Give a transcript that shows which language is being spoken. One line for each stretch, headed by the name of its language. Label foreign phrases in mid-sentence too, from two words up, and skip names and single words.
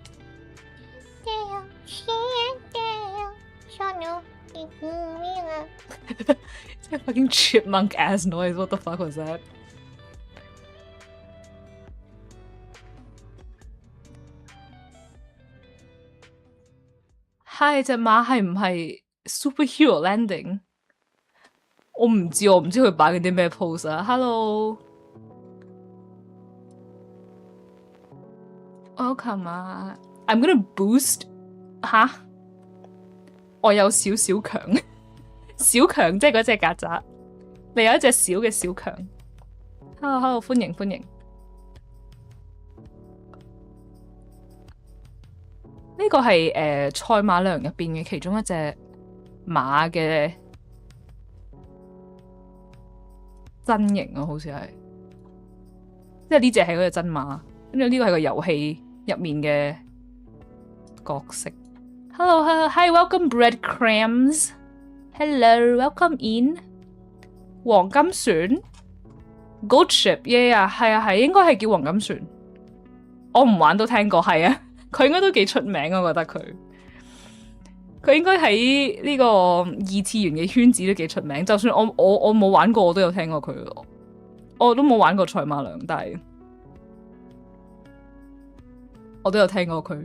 English: It's a fucking chipmunk ass noise. What the fuck was that? Hi,
Cantonese: 隻馬係唔係 superhero landing？我唔知佢擺緊啲咩 pose 啊 ！
English: Hello， welcome
Cantonese: 啊 ！
English: I'm gonna boost
Cantonese: 吓，我有少少強，小強即係嗰隻曱甴，你有一隻小嘅小強。Hello， 歡迎歡迎。呢個係賽馬娘入邊嘅其中一隻馬嘅真形啊，好似係，即係呢隻係嗰隻真馬，跟住呢個係個遊戲入面嘅角色。
English: Hello， hi welcome breadcrumbs。Hello welcome in。
Cantonese: 黃金船 ，Goat Ship，yeah，係啊係，應該係叫黃金船。我唔玩都聽過，係啊。佢應該都幾出名，我覺得佢應該喺呢個二次元嘅圈子都幾出名。就算我冇玩過，我都有聽過佢。我都冇玩過賽馬娘，但係我都有聽過佢。